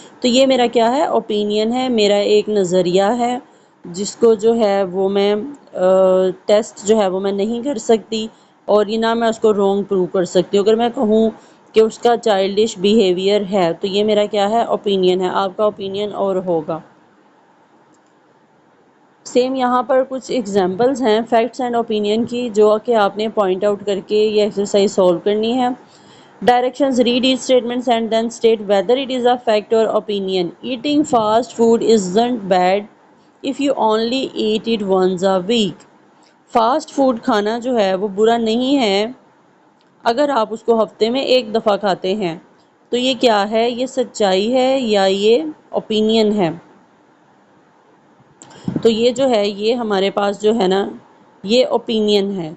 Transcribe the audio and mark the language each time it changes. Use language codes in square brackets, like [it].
[ur] تو یہ میرا کیا ہے، اوپینین ہے، میرا ایک نظریہ ہے جس کو جو ہے وہ میں ٹیسٹ جو ہے وہ میں نہیں کر سکتی، اور یہ نہ میں اس کو رونگ پروو کر سکتی ہوں. اگر میں کہوں کہ اس کا چائلڈش بیہیویئر ہے تو یہ میرا کیا ہے، اوپینین ہے. آپ کا اوپینین اور ہوگا. سیم یہاں پر کچھ ایگزامپلز ہیں فیکٹس اینڈ اوپینین کی، جو کہ آپ نے پوائنٹ آؤٹ کر کے یہ ایکسرسائز سولو کرنی ہے. [en] Directions: read each statements and then state whether it is a fact or opinion. Eating fast food isn't bad if you only eat it once a week. [ur] Fast food کھانا جو ہے وہ برا نہیں ہے اگر آپ اس کو ہفتے میں ایک دفعہ کھاتے ہیں. تو یہ کیا ہے، یہ سچائی ہے یا یہ اوپینین ہے؟ تو یہ جو ہے یہ ہمارے پاس جو ہے نا یہ اوپینین ہے.